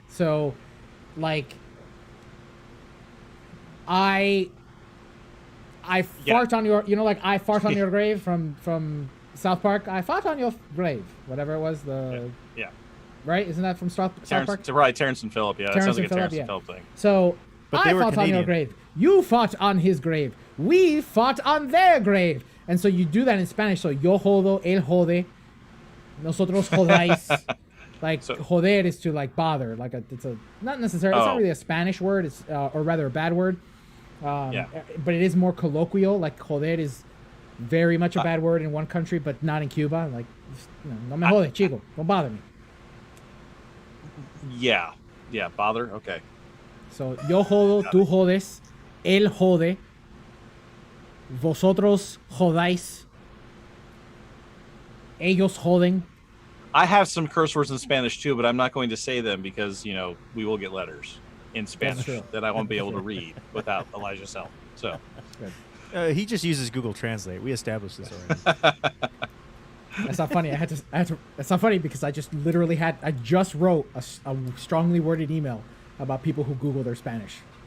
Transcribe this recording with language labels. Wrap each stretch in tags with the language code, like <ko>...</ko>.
<en>So, like, I fart on your, like I fart on your grave from South Park. I fart on your grave, whatever it was. Yeah. Right? Isn't that from South Park? Right, Terrence and Phillip. Yeah, that sounds like a Terrence and Phillip thing. So But I they were fought on your Canadian. grave. You fought on his grave. We fought on their grave. And so you do that in Spanish.</en> <es>So yo jodo, él jode, nosotros jodáis.</es> <en>Like joder is to like bother. Like it's not necessarily. It's not really a Spanish word. It's or rather a bad word. But it is more colloquial. Like joder is very much a bad word in one country, but not in Cuba.</en> <es>Like, no me jode, chico.</es> <en>Don't bother me. Yeah, bother. Okay.</en> <es>So yo jodo, tú jodes, él jode, vosotros jodáis, ellos joden.</es> <en>I have some curse words in Spanish too, but I'm not going to say them because we will get letters in Spanish that I won't be able to read without Elijah's help. So He just uses Google Translate. We established this already. That's not funny. That's not funny because I just literally I just wrote a strongly worded email about people who Google their Spanish.</en>